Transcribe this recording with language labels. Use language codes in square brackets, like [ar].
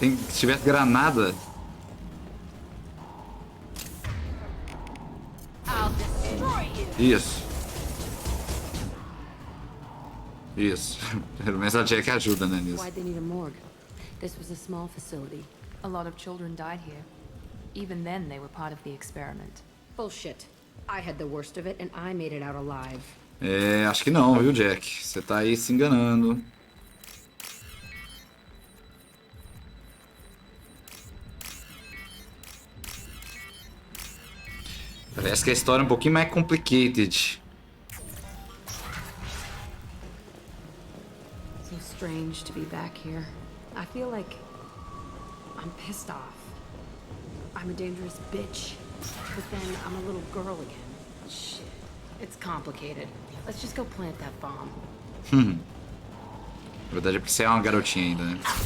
[pt] Se tivesse granada. Isso. Isso. Pelo menos a Jack ajuda, né, nisso. [en] Why'd they need a morgue? This was a small facility. A lot of children died here. Even then, they were part of the experiment. Bullshit. I had the worst of it and I made it out alive. [pt] É, acho que não, viu, Jack? Você tá aí se enganando. Parece que a história é um pouquinho mais complicated. [en] So strange to be back here. I feel like I'm pissed off. I'm a dangerous bitch. But then I'm a little girl again. Shit. It's complicated. Let's just go plant that bomb. [pt] Na verdade é porque você é uma garotinha ainda, né?